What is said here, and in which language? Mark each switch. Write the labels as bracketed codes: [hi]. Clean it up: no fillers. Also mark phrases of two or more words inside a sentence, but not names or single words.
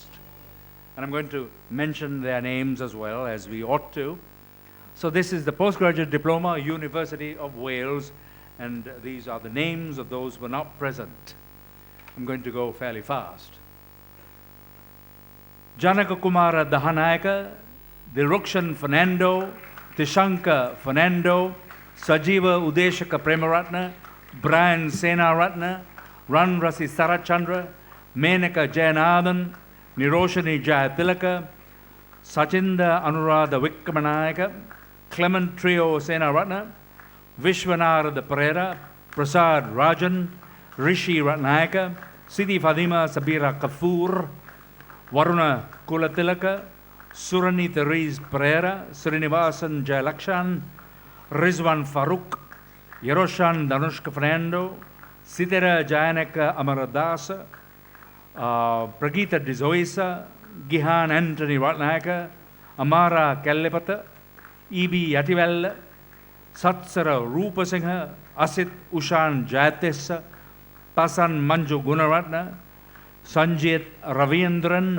[en] And I'm going to mention their names as well, as we ought to. So this is the Postgraduate Diploma, University of Wales, and these are the names of those who were not present. I'm going to go fairly fast. Janaka Kumara Dahanayaka, Dilrukshan Fernando, Tishanka Fernando, Sajiva Udeshaka Premaratna, Brian Senaratna, Ran Rasi Sarachandra, Menaka Jayanathan, Niroshani Jayatilaka, Sachinda Anuradha Vikramanayaka, Clement Trio Senaratna, Vishwanarada Perera, Prasad Rajan, Rishi Ratnayaka, Siti Fadima Sabira Kafoor, Varuna Kulatilaka, Surani Therese Perera, Srinivasan Jayalakshan, Rizwan Farooq, Yeroshan Danushka Fernando, Sitera Jayanaka Amaradasa, Pragita Dizoisa, Gihan Anthony Ratnayaka, Amara Kallepata, E.B. Yativella, Satsara Rupasingha, Asit Ushan Jayatesa, Pasan Manju Gunaratna, Sanjit Ravindran,